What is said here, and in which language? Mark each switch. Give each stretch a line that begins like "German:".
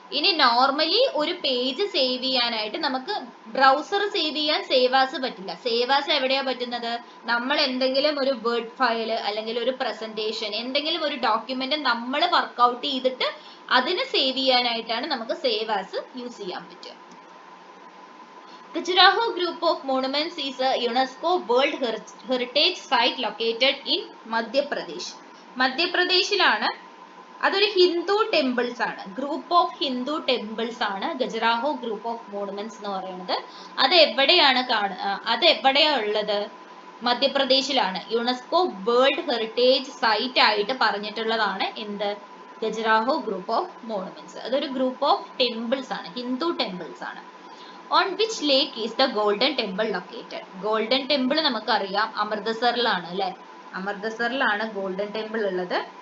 Malayalam: ഇനി നോർമലി ഒരു page save ചെയ്യാനായിട്ട് നമുക്ക് ബ്രൗസർ സേവ് ചെയ്യാൻ സേവ് ആസ് പറ്റില്ല. സേവ് ആസ് എവിടെയാ പറ്റുന്നത്, നമ്മൾ എന്തെങ്കിലും ഒരു വേർഡ് ഫയൽ അല്ലെങ്കിൽ ഒരു പ്രസന്റേഷൻ, എന്തെങ്കിലും ഒരു ഡോക്യുമെന്റ് നമ്മൾ വർക്ക്ഔട്ട് ചെയ്തിട്ട് അതിന് സേവ് ചെയ്യാനായിട്ടാണ് നമുക്ക് സേവ് ആസ് യൂസ് ചെയ്യാൻ പറ്റുക.
English: Khajuraho Group of Monuments is a UNESCO World Heritage Site located in Madhya Pradesh.
Malayalam: മധ്യപ്രദേശിലാണ്. അതൊരു ഹിന്ദു ടെമ്പിൾസ് ആണ്, ഗ്രൂപ്പ് ഓഫ് ഹിന്ദു ടെമ്പിൾസ് ആണ് ഖജുരാഹോ ഗ്രൂപ്പ് ഓഫ് മോണുമെന്റ്സ് എന്ന് പറയുന്നത്. അത് എവിടെയാ ഉള്ളത്, മധ്യപ്രദേശിലാണ്. യുനെസ്കോ വേൾഡ് ഹെറിറ്റേജ് സൈറ്റ് ആയിട്ട് പറഞ്ഞിട്ടുള്ളതാണ് എന്ത്, ഖജുരാഹോ ഗ്രൂപ്പ് ഓഫ് മോണുമെന്റ്സ്. അതൊരു ഗ്രൂപ്പ് ഓഫ് ടെമ്പിൾസ് ആണ്, ഹിന്ദു ടെമ്പിൾസ് ആണ്.
English: On which lake is the Golden Temple located?
Malayalam: Golden Temple നമുക്കറിയാം അമൃതസറിലാണ് അല്ലെ, അമൃതസറിലാണ് ഗോൾഡൻ ടെമ്പിൾ ഉള്ളത്.